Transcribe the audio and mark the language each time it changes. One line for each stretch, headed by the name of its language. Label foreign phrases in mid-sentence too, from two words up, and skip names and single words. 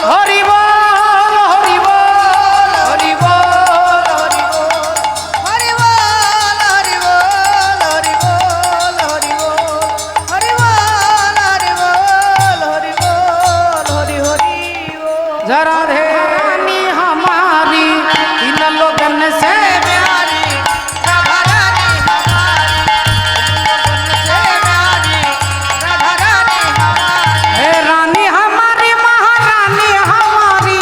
Bangla: হরি বল হরি বল হরি বল হরি বল। হরি বল হরি বল হরি বল হরি বল হরি বল হরি বল হরি বল হরি হরি বল।
Hindi: जय राधे रानी हमारी इन लोगन से प्यारी राधा रानी हमारी, से प्यारी राधा रानी हमारी, हे रानी हमारी महारानी हमारी,